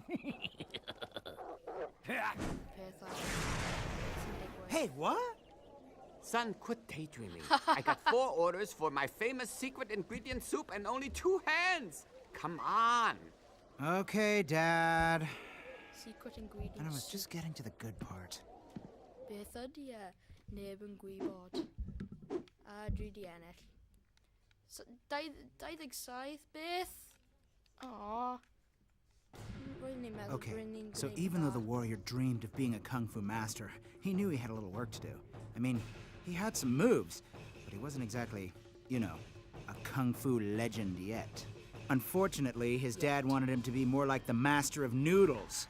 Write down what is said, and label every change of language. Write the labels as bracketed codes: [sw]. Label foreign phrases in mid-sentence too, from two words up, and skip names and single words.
[en] Hey, what? Son, quit daydreaming. I got 4 orders for my famous secret ingredient soup and only 2 hands. Come on. Okay, Dad. Secret ingredients. And I was just getting to the good part. [cy] Beth ydy neb yn gwybod. A dwi di ennill. So, 27, Beth? [en] Aww. Okay, so even though the warrior dreamed of being a Kung Fu master, he knew he had a little work to do. I mean, he had some moves, but he wasn't exactly, you know, a Kung Fu legend yet. Unfortunately, his dad wanted him to be more like the master of noodles.